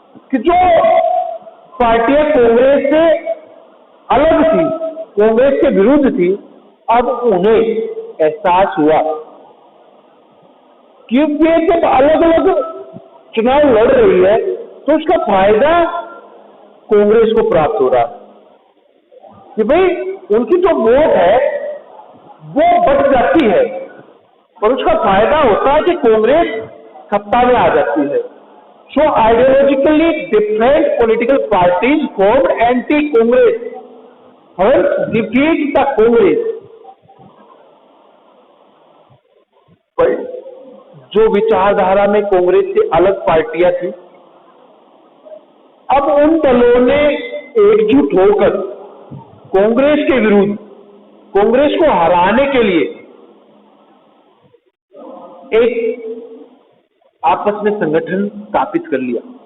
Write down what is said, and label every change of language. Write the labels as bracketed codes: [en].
[hi] कि जो पार्टियां कांग्रेस से अलग थी, कांग्रेस के विरुद्ध थी, अब उन्हें एहसास हुआ कि वे जब अलग अलग चुनाव लड़ रही है तो उसका फायदा कांग्रेस को प्राप्त हो रहा है कि भाई उनकी जो वोट है वो बढ़ जाती है और उसका फायदा होता है कि कांग्रेस सत्ता में आ जाती है। [en] So ideologically different political parties formed anti-Congress, hence defeat the Congress. [hi] जो विचारधारा में कांग्रेस से अलग पार्टियां थी, अब उन दलों ने एकजुट होकर कांग्रेस के विरुद्ध, कांग्रेस को हराने के लिए एक आपस में संगठन स्थापित कर लिया।